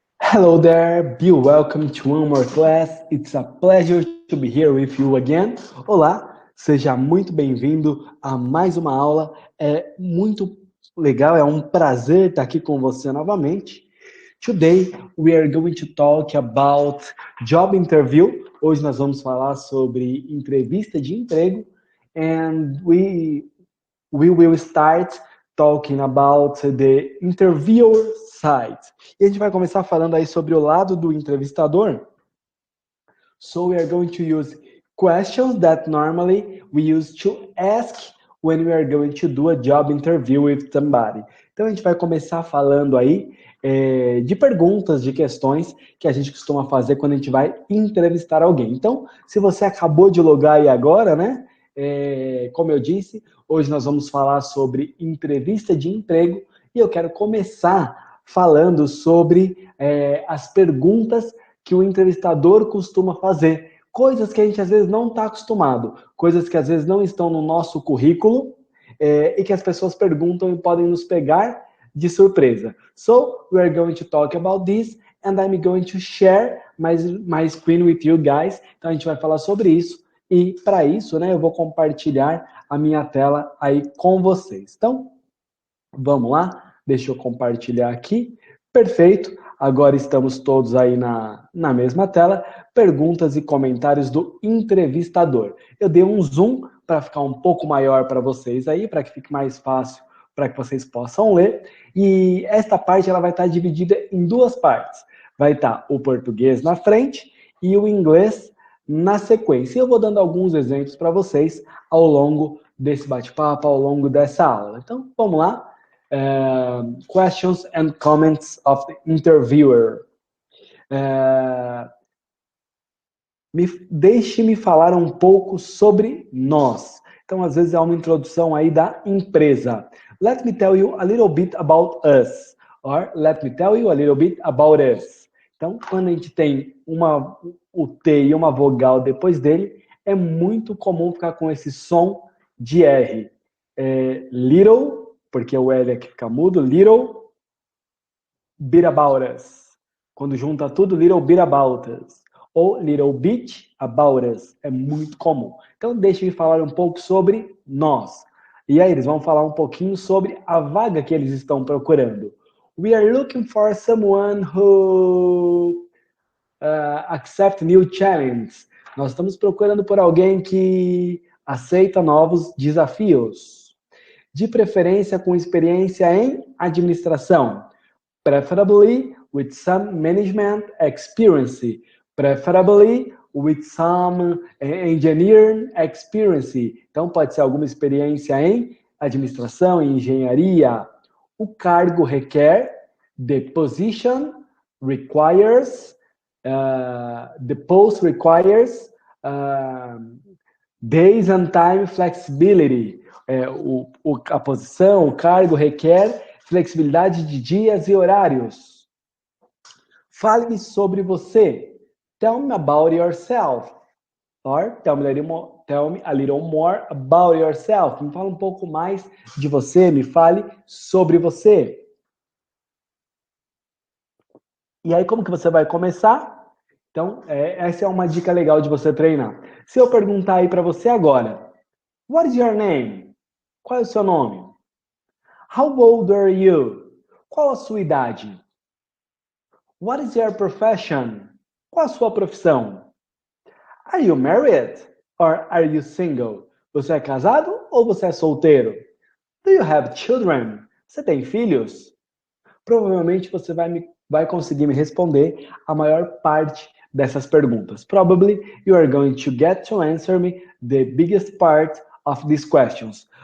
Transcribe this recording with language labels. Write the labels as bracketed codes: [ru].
[en] Hello there, be welcome to one more class. It's a pleasure to be here with you again. [pt] Olá, seja muito bem-vindo a mais uma aula. É muito legal, é um prazer estar aqui com você novamente. [en] Today we are going to talk about job interview. [pt] Hoje nós vamos falar sobre entrevista de emprego [en] and we will start talking about the interviewer side. [pt] E a gente vai começar falando aí sobre o lado do entrevistador. [en] So we are going to use questions that normally we use to ask when we are going to do a job interview with somebody. [pt] Então a gente vai começar falando aí de perguntas, de questões que a gente costuma fazer quando a gente vai entrevistar alguém. Então, se você acabou de logar aí agora, né? Como eu disse, hoje nós vamos falar sobre entrevista de emprego e eu quero começar falando sobre as perguntas que o entrevistador costuma fazer. Coisas que a gente às vezes não está acostumado, coisas que às vezes não estão no nosso currículo e que as pessoas perguntam e podem nos pegar de surpresa. So, we are going to talk about this and I'm going to share my screen with you guys. Então a gente vai falar sobre isso. E para isso, né, eu vou compartilhar a minha tela aí com vocês. Então, vamos lá. Deixa eu compartilhar aqui. Perfeito. Agora estamos todos aí na mesma tela. Perguntas e comentários do entrevistador. Eu dei um zoom para ficar um pouco maior para vocês aí, para que fique mais fácil, para que vocês possam ler. E esta parte ela vai estar dividida em duas partes. Vai estar o português na frente e o inglês na sequência. Eu vou dando alguns exemplos para vocês ao longo desse bate-papo, ao longo dessa aula. Então, vamos lá. [en] Questions and comments of the interviewer. [pt] Deixe-me falar um pouco sobre nós. Então, às vezes é uma introdução aí da empresa. [en] Let me tell you a little bit about us. Or, let me tell you a little bit about us. [pt] Então, quando a gente tem o T e uma vogal depois dele, é muito comum ficar com esse som de R. Little, porque o L aqui fica mudo, [en] little bit about us. [pt] Quando junta tudo, [en] little bit about us. [pt] Ou little bit about us. É muito comum. Então, deixe-me falar um pouco sobre nós. E aí, eles vão falar um pouquinho sobre a vaga que eles estão procurando. [en] We are looking for someone who accept new challenges. [pt] Nós estamos procurando por alguém que aceita novos desafios. De preferência com experiência em administração. [en] Preferably with some management experience. Preferably with some engineering experience. [pt] Então, pode ser alguma experiência em administração, em engenharia. O cargo requer, [en] the position requires, the post requires days and time flexibility. [pt] A posição, o cargo requer flexibilidade de dias e horários. Fale-me sobre você. [en] Tell me about yourself. Or tell me a little more about yourself. [pt] Me fala um pouco mais de você, me fale sobre você. E aí, como que você vai começar? Então, essa é uma dica legal de você treinar. Se eu perguntar aí para você agora, [en] what is your name? [pt] Qual é o seu nome? [en] How old are you? [pt] Qual a sua idade? [en] What is your profession? [pt] Qual a sua profissão? [en] Are you married or are you single? [pt] Você é casado ou você é solteiro? [en] Do you have children? [pt] Você tem filhos? Provavelmente você vai conseguir me responder a maior parte dessas perguntas. [en] Probably you are going to get to answer me the biggest part of these questions.